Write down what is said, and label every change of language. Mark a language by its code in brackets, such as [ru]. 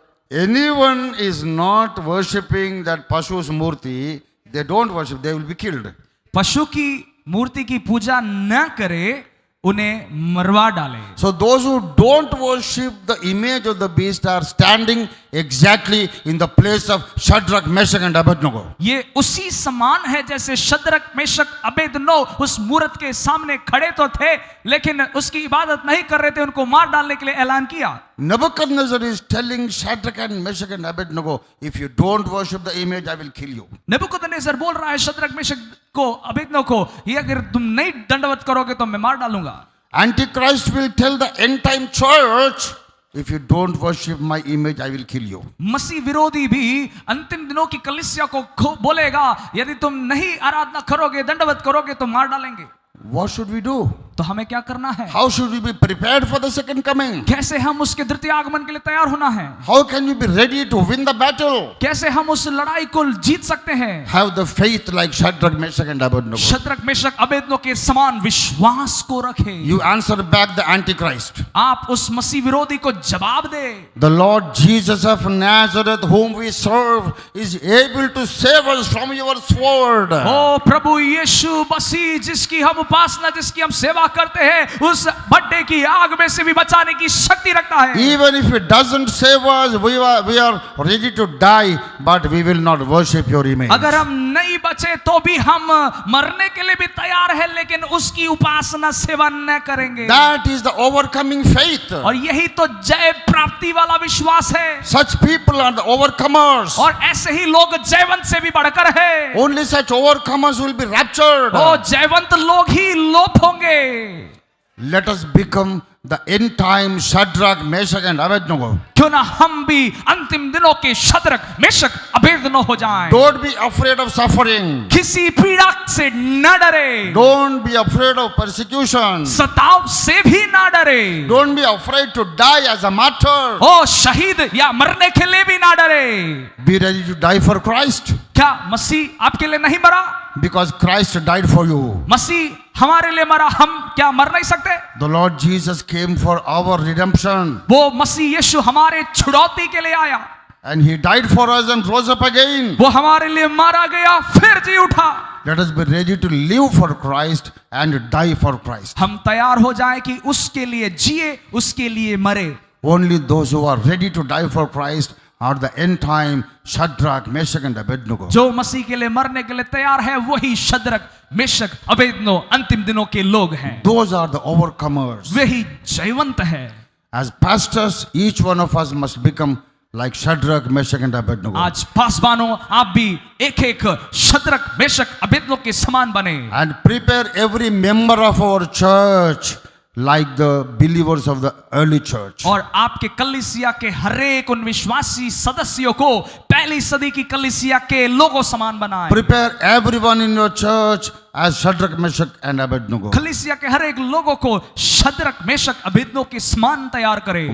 [en] anyone is not worshipping that Pashu's murti, they don't worship, they will be killed. [hi] पशु की मूर्ति की पूजा न करे, उन्हें मरवा डाले. [en] So those who don't worship the image of the beast are standing exactly in the place of Shadrach, Meshach and Abednego. [hi] ये उसी समान है जैसे शद्रक मेशक अबेदनो उस मूर्त के सामने खड़े तो थे, लेकिन उसकी इबादत नहीं कर रहे थे, उनको मार डालने के लिए ऐलान किया. [en] Nebuchadnezzar is telling Shadrach and Meshach and Abednego, if you don't worship the image, I will kill you. [hi] नबूकदनेस्सर बोल रहा है शद्रक मेशक को, अबेदनो को, ये अगर तुम नहीं दंडवत करोगे तो मैं मार डालूंगा. [en] Antichrist will tell the end time church, if you don't worship my image, I will kill you. [hi] मसीह विरोधी भी अंतिम दिनों की कलीसिया को बोलेगा, यदि तुम नहीं आराधना करोगे, दंडवत करोगे तो मार डालेंगे. [en] What should we do? [hi] तो हमें क्या करना है? [en] How should we be prepared for the second coming? [hi] कैसे हम उसके द्वितीय आगमन के लिए तैयार होना है? [en] How can we be ready to win the battle? [hi] कैसे हम उस लड़ाई को जीत सकते हैं? [en] Have the faith like Shadrach, Meshach and Abednego. [hi] Shadrach Meshach अबेदनो के समान विश्वास को रखें. [en] You answer back the Antichrist. [hi] आप उस मसीह विरोधी को जवाब दे. [en] The Lord Jesus of Nazareth, whom we serve, is able to save us from your sword. [hi] ओ प्रभु यीशु मसीह जिसकी हम उपासना, जिसकी हम सेवा करते हैं, उस भट्टे की आग में से भी बचाने की शक्ति रखता है. [en] Even if it doesn't save us, we are ready to die, but we will not worship your image. [hi] अगर हम नहीं बचे तो भी हम मरने के लिए भी तैयार है, लेकिन उसकी उपासना सेवा न करेंगे. [en] That is the overcoming faith. [hi] और यही तो जय प्राप्ति वाला विश्वास है. [en] Such people are the overcomers. [hi] और ऐसे ही लोग जयवंत से भी बढ़कर है. [en] Only such overcomers will be raptured. [hi] ओ जयवंत लोग ही लोप होंगे. [en] Let us become the end time Shadrach, Meshach and Abednego. [hi] क्यों ना हम भी अंतिम दिनों के शद्रक मेशक अबेदनो हो जाएं. [en] Don't be afraid of suffering. [hi] किसी पीड़ा से न डरे. [en] Don't be afraid of persecution. [hi] सताव से भी न डरे. [en] Don't be afraid to die as a martyr. [hi] ओ शहीद या मरने के लिए भी न डरे. [en] Be ready to die for Christ. [hi] क्या मसीह आपके लिए नहीं मरा? [en] Because Christ died for you. [hi] मसीह हमारे लिए मरा, हम क्या मर नहीं सकते? [en] The Lord Jesus came for our redemption. [hi] वो मसीह यीशु हमारे छुड़ौती के लिए आया. [en] And he died for us and rose up again. [hi] वो हमारे लिए मारा गया, फिर जी उठा. [en] Let us be ready to live for Christ and die for Christ. [hi] हम तैयार हो जाएं कि उसके लिए जिए, उसके लिए मरे. [en] Only those who are ready to die for Christ are the end time Shadrach, Meshach and Abednego. [hi] जो मसीह के लिए मरने के लिए तैयार है, वही शद्रक मेशक अबेदनो अंतिम दिनों के लोग हैं. [en] Those are the overcomers. [hi] वही जयवंत है. [en] As pastors, each one of us must become like Shadrach, Meshach and Abednego. [hi] आज पासवानों, आप भी एक एक शद्रक मेशक अबेदनो के समान बने. [en] And prepare every member of our church like the believers of the early church. [hi] और आपके कलीसिया के हरेक उन विश्वासी सदस्यों को पहली सदी की कलीसिया के लोगों समान बनाएं. [en] Prepare everyone in your church as Shadrach, Meshach and Abednego. [hi] कलीसिया के हरेक लोगों को शद्रक मेशक अबेदनो के समान तैयार करें.